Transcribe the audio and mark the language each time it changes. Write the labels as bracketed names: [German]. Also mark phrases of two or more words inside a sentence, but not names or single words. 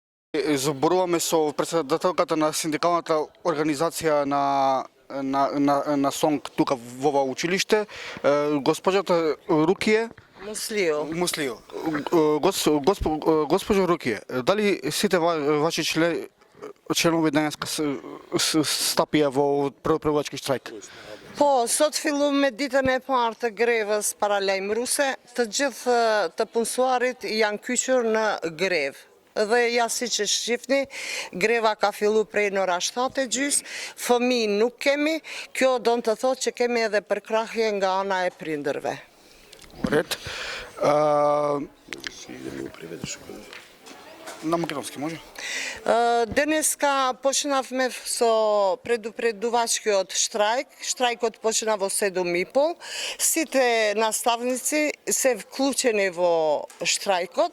[Macedonian] Зборуваме со председателката на синдикалната организација на СОНГ тука во ова училиште, госпоđата Рукие Муслио. Госпожо Рукие, дали сите ваши членови денеска стапија во првачки штрајк? [Albanian] Po, sot filluam me ditën e parë të grevës paralajmëruese, të gjithë të punësuarit janë kyçur në grevë. Dhe ja si që shqipni, greva ka fillu prej në ora 7:30, fëmijë nuk kemi, kjo do të thotë që kemi edhe përkrahje nga ana e prindërve. [Macedonian] Ред. На македонски може? Денеска почнавме со предупредувачкиот штрajk. Штрajkот почна во 7:30. Сите наставници се вклучени во штрajkот.